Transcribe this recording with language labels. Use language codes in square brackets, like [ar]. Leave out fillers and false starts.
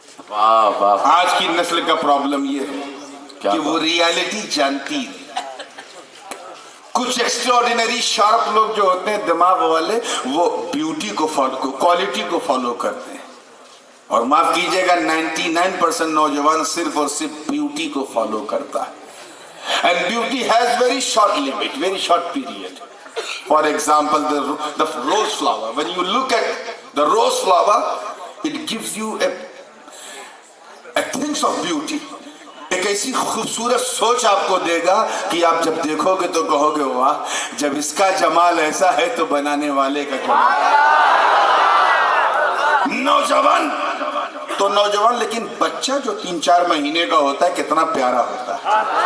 [ur] آج کی نسل کا پرابلم یہ ہے کہ وہ ریالٹی جانتی ہے. کچھ ایکسٹراڈینری شارپ لوگ جو ہوتے ہیں دماغ والے، وہ بیوٹی کو فالو، کوالٹی کو فالو کرتے ہیں، اور معاف کیجئے گا 99% نوجوان صرف اور صرف بیوٹی کو فالو کرتا ہے. [en] And beauty has very short limit, very short period. For example, the rose flower. When you look at the rose flower, it gives you a sense of beauty. [ur] ایک ایسی خوبصورت سوچ آپ کو دے گا کہ آپ جب دیکھو گے تو کہو گے واہ، جب اس کا جمال ایسا ہے تو بنانے والے کا جمال. نوجوان تو نوجوان، لیکن بچہ جو 3-4 مہینے کا ہوتا ہے کتنا پیارا ہوتا ہے.